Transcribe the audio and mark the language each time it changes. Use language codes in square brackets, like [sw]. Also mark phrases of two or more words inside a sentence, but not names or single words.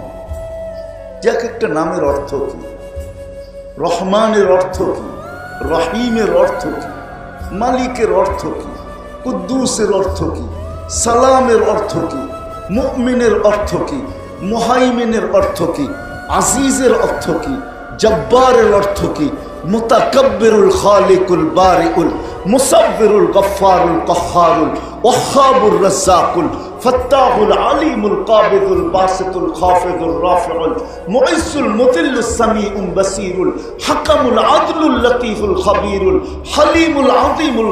[bn] যে একটা নামের অর্থ কি, রহমানের অর্থ কি, রহিমের অর্থ কি, মালিকের অর্থ কি, কুদ্দুসের অর্থ কি, সালামের অর্থ কি, মুমিনের অর্থ কি, মুহাইমিনের অর্থ কি, আজিজের অর্থ কি, জব্বারের অর্থ কি, [ar] المتكبر الخالق البارئ المصور الغفار القهار الوهاب الرزاق الفتاح العليم القابض الباسط الخافض الرافع المعز المذل السميع البصير الحكم العدل اللطيف الخبير الحليم العظيم